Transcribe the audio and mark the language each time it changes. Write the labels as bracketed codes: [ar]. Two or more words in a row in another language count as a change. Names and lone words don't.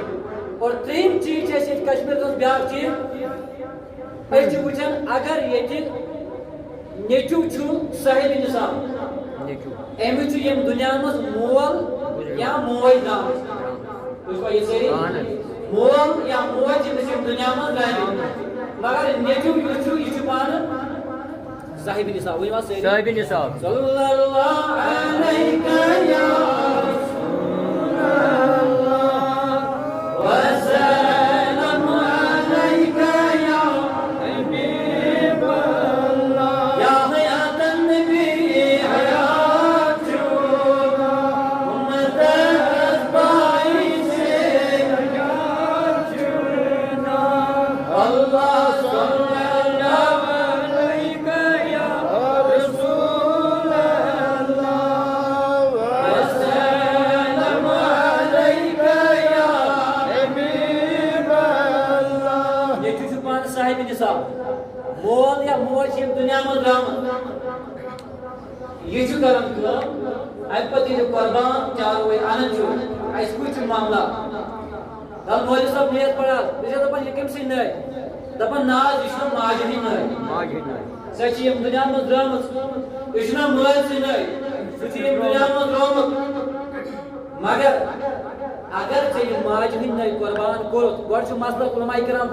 [ks] اور ترٛیٚیِم چیٖز چھِ اَسہِ ییٚتہِ کشمیٖرس منٛز بیٛاکھ چیٖز أسۍ چھِ وٕچھان اگر ییٚتہِ نیٚچوٗ چھُ صاحبِ نِصاب أمِس چھُ ییٚمہِ دُنیا منٛز مول یا موج درٛامٕژ تُہۍ چھُوا یہِ سٲری مول یا موج ییٚمِس ییٚمہِ دُنیا منٛز درٛامٕتۍ مگر نیٚچوٗ یُس چھُ یہِ چھُ پانہٕ صاحبِ نِصاب ؤنِو حظ سٲری صاحبِ نِصاب [ar] صلی اللہ علیہ یا وسلم عليك يا حبيب الله يا حياة النبي حياتنا أمة أتباعي حياتنا الله صلى الله عليك يا رسول الله وسلم عليك يا [ks] صاحبِ نِصاب مول یا موج ییٚمہِ دُنیا منٛز درٛامٕژ یہِ چھُ کران کٲم اَمہِ پتہٕ ییٚلہِ قۄربان چاروٲے اَنان چھُ اَسہِ کُس چھُ معاملہ دَپ مولوی صٲب نیت پڑا بہٕ چھَس دَپان یہِ کٔمۍ سٕنٛدۍ نٲے دَپان نہ حظ یہِ چھُنہ ماجہِ ہٕنٛدۍ نٲے سۄ چھِ ییٚمہِ دُنیا منٛز درٛامٕژ یہِ چھُنہ مٲلۍ سٕنٛدۍ نٲے سُہ چھُ ییٚمہِ دُنیا منٛز درٛامُت مگر اگر ژےٚ یہِ ماجہِ ہٕنٛدۍ نٲے قۄربان کوٚرُتھ گۄڈٕ چھُ مسلہٕ علماء کرام